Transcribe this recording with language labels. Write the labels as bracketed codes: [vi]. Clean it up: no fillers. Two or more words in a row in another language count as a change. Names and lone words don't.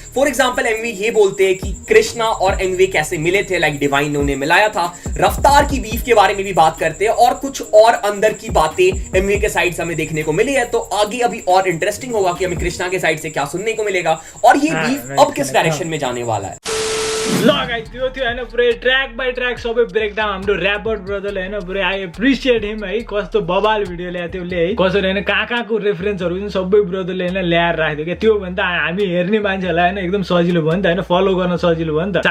[en] for example [hi] एमवे ये बोलते हैं कि कृष्णा और एमवे कैसे मिले थे, [en] like divine [hi] ने उन्हें मिलाया था। रफ्तार की बीफ के बारे में भी बात करते हैं और कुछ और अंदर की बातें एमवे के साइड से हमें देखने को मिली है। तो आगे अभी और इंटरेस्टिंग होगा कि हमें कृष्णा के साइड से क्या सुनने को मिलेगा और ये बीफ अब किस डायरेक्शन में जाने वाला है। [ne] ल गाइस त्यो थियो हैन पुरै [en] track by track [ne] सबै ब्रेकडाउन हाम्रो र्यापर्ड ब्रदरले हैन पुरै [en] I appreciate him [ne] है। कस्तो बबाल भिडियो ल्याएको थियो उसले है, कसरी हैन कहाँको रेफरेन्सहरु पनि सबै ब्रदरले हैन ल्याएर राख्दियो के। त्यो भन्दा हामी हेर्ने मान्छेहरुलाई हैन एकदम सजिलो भयो नि त हैन, फलो गर्न सजिलो भयो नि त।